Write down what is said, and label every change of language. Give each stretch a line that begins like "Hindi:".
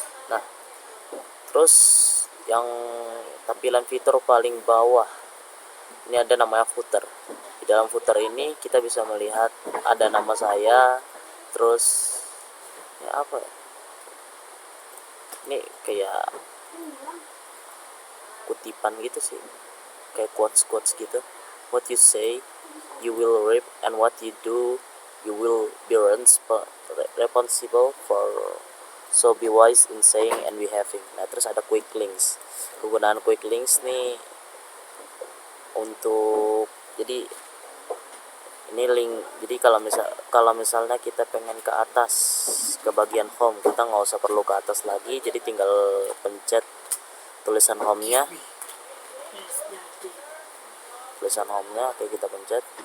Indonesian: Nah, terus yang tampilan fitur paling bawah ini ada namanya footer. Di dalam footer ini kita bisa melihat ada nama saya, terus ya apa ya, ini kayak kutipan gitu sih, kayak quotes gitu.
English: What you say you will reap, and what you do you will be responsible for, so be wise in saying and behaving.
Indonesian: Nah, terus ada quick links. Kegunaan quick links nih untuk jadi ini link. Jadi kalau misalnya kita pengen ke atas ke bagian home, kita nggak usah perlu ke atas lagi, jadi tinggal pencet tulisan home-nya, oke, kita pencet.